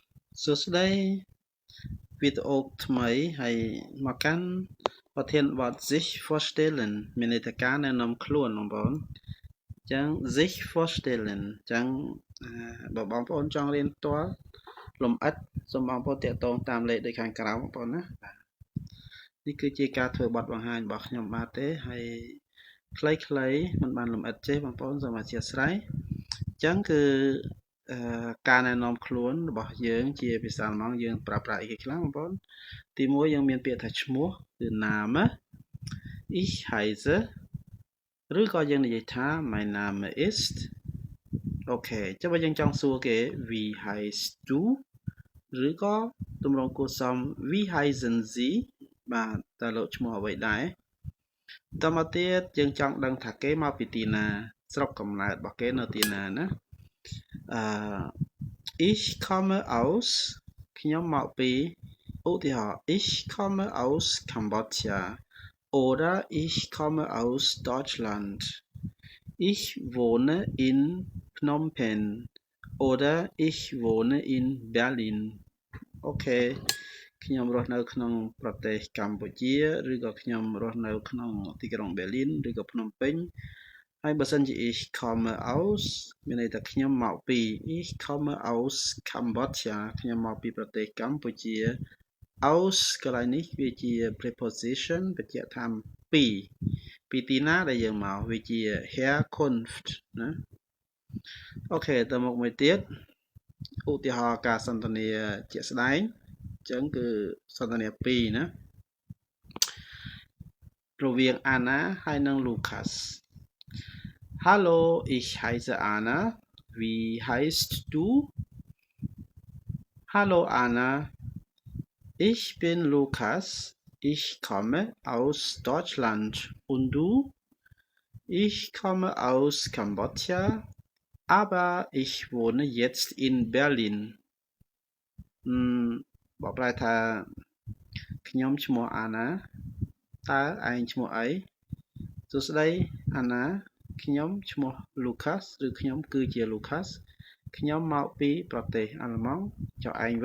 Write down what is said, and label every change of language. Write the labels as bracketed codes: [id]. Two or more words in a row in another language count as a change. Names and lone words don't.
[km] សួស្តីវីដេអូថ្មីហើយមកកាន់ប្រធានបទ [de] sich vorstellen [km] មានន័យថាការណែនាំខ្លួនបងប្អូនអញ្ចឹង [de] sich vorstellen [km] អញ្ចឹងបើបងប្អូនចង់រៀនផ្ទាល់លម្អិត សូមបងប្អូនតាក់ទងតាមលេខដូចខាងក្រោមបងប្អូនណានេះគឺជាការធ្វើបទបង្ហាញរបស់ខ្ញុំបាទទេហើយខ្លីៗមិនបានលម្អិតទេ បងប្អូនសូមអធិស្ឋានអញ្ចឹងគឺការណែនាំខ្លួនរបស់យើងជាភាសាអាល្លឺម៉ង់យើងប្រើប្រាស់អីគេខ្លះ បងប្អូនទី1យើងមានពាក្យថាឈ្មោះគឺ [de] Name ich heiße [km] ឬក៏យើងនិយាយថា [de] mein Name ist [km] អូខេចុះបើយើងចង់សួរគេ [de] wie heißt du [km] ឬក៏ទម្រង់គួរសម [de] wie heißen Sie [km] បាទតើលោកឈ្មោះអ្វីដែរតមកទៀតយើងចង់ដឹងថាគេមកពីទីណាស្រុកកំណើតរបស់គេនៅទីណាណា [de] ich komme aus [km] ខ្ញុំមកពីឧទាហរណ៍ [de] ich komme aus Kambodscha oder ich komme aus Deutschland ich wohne in Phnom Penh oder ich wohne in Berlin [km] អូខេខ្ញុំរស់នៅក្នុងប្រទេសកម្ពុជាឬក៏ខ្ញុំរស់នៅក្នុងទីក្រុង Berlin ឬក៏ភ្នំ ពេញហើយបើសិនជា [de] ich komme aus [km] មានន័យថាខ្ញុំមកពី [de] ich komme aus Kambodscha [km] ខ្ញុំមកពីប្រទេសកម្ពុជា aus កន្លែងនេះវាជា preposition បញ្ជាក់ថាពីទីណាដែលយើងមកវាជា Herkunft ណាអូខេទៅមុខមួយទៀតឧទាហរណ៍ការសន្ទនាជាក់ស្ដែងអញ្ចឹងគឺសន្ទនា2ណា រវាង [de] Anna [km] ហើយនិង [de] Lucas Hallo ich heiße Anna wie heißt du Hallo Anna ich bin Lukas ich komme aus Deutschland und du ich komme aus Kambodscha aber ich wohne jetzt in Berlin [km] បកប្រែថា ខ្ញុំឈ្មោះអាណាតើឯងឈ្មោះអីសួស្តីអាណាខ្ញុំឈ្មោះ Lucas ឬខ្ញុំគឺជា Lucas ខ្ញុំមកពីប្រទេសអាល្លឺម៉ង់ចុះឯង